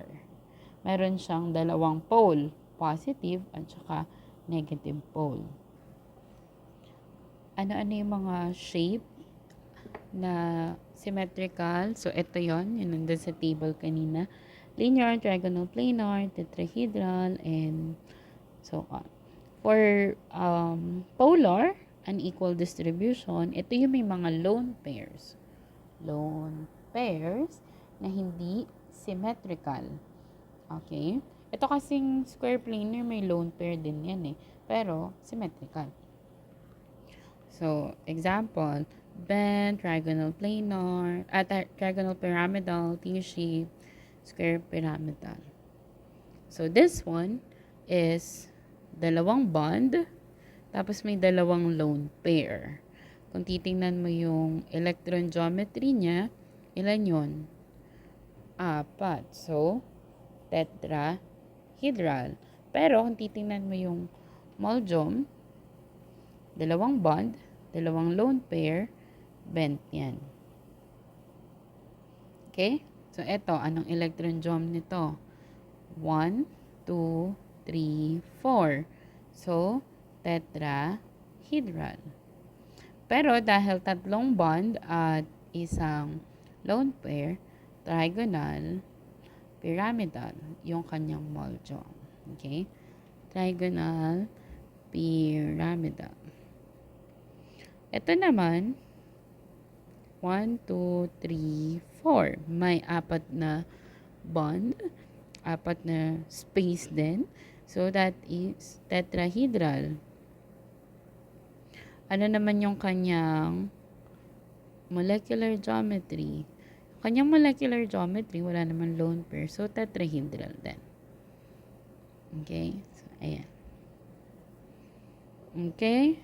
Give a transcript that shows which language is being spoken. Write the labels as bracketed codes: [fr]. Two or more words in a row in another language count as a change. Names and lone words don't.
[tl] Meron siyang dalawang [en] pole, positive [tl] at saka [en] negative pole. [tl] Ano-ano yung mga shape na symmetrical? So, ito yon yun nandun sa table kanina. [en] Linear, trigonal, planar, tetrahedral, and so on. For polar, unequal distribution, [tl] ito yung may mga lone pairs. [en] Lone pairs [tl] na hindi symmetrical. Okay? Ito kasing [en] square planar, [tl] may [en] lone pair [tl] din yan eh. Pero, symmetrical. [en] So, example, bent, trigonal planar, trigonal pyramidal, T-shape, square pyramidal. So, this one is dalawang bond, [tl] tapos may dalawang [en] lone pair. [tl] Kung titingnan mo yung [en] electron geometry [tl] niya, ilan yun? [en] 4. So, tetrahedral. [tl] Pero, kung titingnan mo yung [en] mole geom, [tl] dalawang bond, dalawang [en] lone pair, [tl] bent yan. Okay? So, ito, anong [en] electron joum [tl] nito? 1, 2, 3, 4. [en] So, tetrahedral. [tl] Pero dahil tatlong bond at isang [en] lone pair, trigonal, pyramidal [tl] yung kanyang [en] mole joum. Okay? Trigonal, pyramidal. [tl] Ito naman, 1, 2, 3, 4. May apat na bond, apat na space din. [en] So, that is tetrahedral. [tl] Ano naman yung kanyang [en] molecular geometry? [tl] Kanyang [en] molecular geometry, [tl] wala naman [en] lone pair. So, tetrahedral din. Okay? So, ayan. Okay?